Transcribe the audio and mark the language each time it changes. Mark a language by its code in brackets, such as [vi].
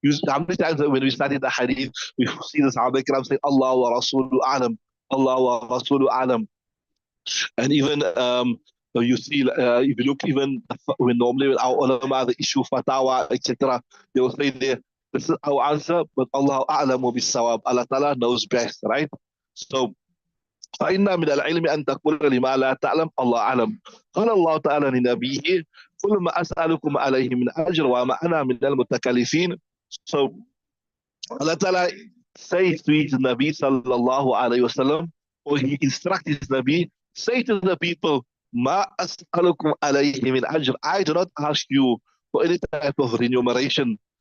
[en] How many times when we study the hadith, we see the Sahaba Ikram say, Allah wa Rasulu A'lam, Allah wa Rasulu A'lam. And even you see, if you look even when normally with our ulama, the issue fatawa, etc., they will say there, this is our answer, but Allah A'lamu bis-sawab. Allah Ta'ala knows best, right? [ar] So فإن من العلم أن تقول لما لا تعلم الله أعلم. قال الله تعالى لنبيه قل ما أسألكم عليه من أجر وما أنا من المتكلفين. [en] So Allah Ta'ala says to his Nabi sallallahu alayhi wasallam, or he instructs his Nabi, say to the people, ما أسألكم عليه من أجر. I do not ask you for any type of remuneration.